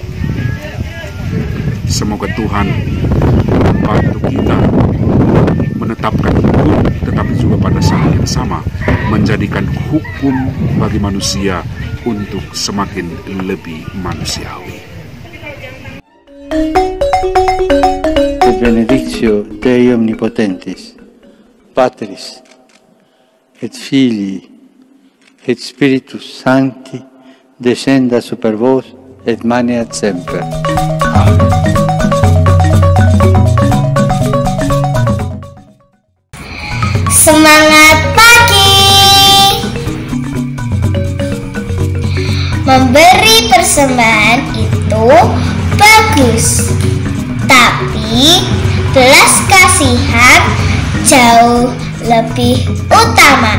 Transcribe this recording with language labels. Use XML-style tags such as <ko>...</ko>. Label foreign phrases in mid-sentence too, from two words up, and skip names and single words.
<id>Semoga Tuhan membantu kita menetapkan hukum, tetapi juga pada saat yang sama menjadikan hukum bagi manusia untuk semakin lebih manusiawi.</id> <la>Benedictio Dei Omnipotentis, Patris et Filii et Spiritus Sancti, descenda super vos et maneat semper. Amen.</la> <id>Semangat pagi! Memberi persembahan itu bagus, tapi belas kasihan jauh lebih utama.</id>